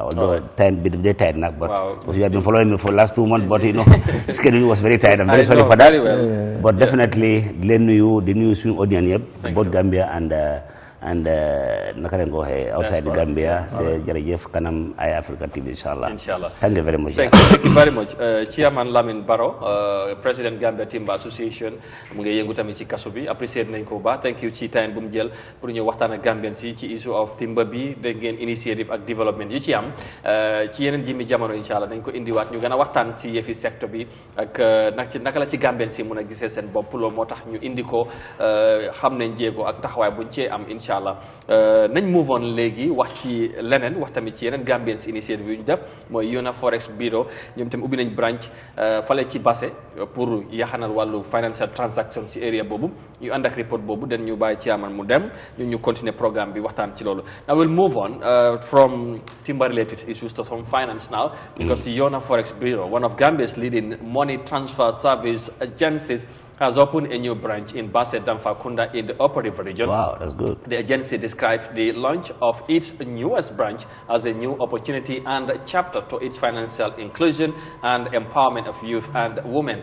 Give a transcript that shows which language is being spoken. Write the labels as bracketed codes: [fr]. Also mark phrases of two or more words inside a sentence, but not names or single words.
[en] Although time bit very tight now, but because you have been following me for the last 2 months, but you know, schedule was very tight. I'm very sorry for that. But definitely, the new swing audience, both Gambia and go outside the Gambia, say [wo] Jarajef Kanam [en] Eyeafrica TV, inshallah. Thank you very much. Thank you very much. [wo] Chairman Lamin Barrow, President Gambia Timber Association, mu ngi yëngu tamit ci kaso bi appreciate nañ ko ba [en] thank you [wo] ci time bu mu jël pour ñu waxtaan ak Gambian si ci [en] issue of timber [wo] bi dégg ngeen initiative ak development yu ci am ci yeneen jimi jamono inshallah dañ ko indiwaat ñu gën a waxtaan ci yëfi secteur bi ak naka la ci Gambian si mun a gisee seen bopp loolu moo tax ñu indi ko xam nañ jéego ak taxawaay buñ cee am inshallah nañ [en] move on [wo] léegi wax ci leneen wax tamit ci yeneen [en] Gambians initiative [wo] yu ñu def mooy Yona Forex Bureau ñoom tam ubbi nañ branch fale ci Basse pour yaxanal wàllu [en] financial transaction [wo] ci area boobu ñu ànd ak report boobu den ñu bàyyi chairman mu dem ñu [fr] continuer programme [wo] bi waxtaan ci loolu. [en] Now we'll move on from timber related issues to some finance now because Yona Forex Bureau, one of Gambia's leading money transfer service agencies, has opened a new branch in Basse Damfakunda in the Upper River region. Wow, that's good. The agency described the launch of its newest branch as a new opportunity and a chapter to its financial inclusion and empowerment of youth and women.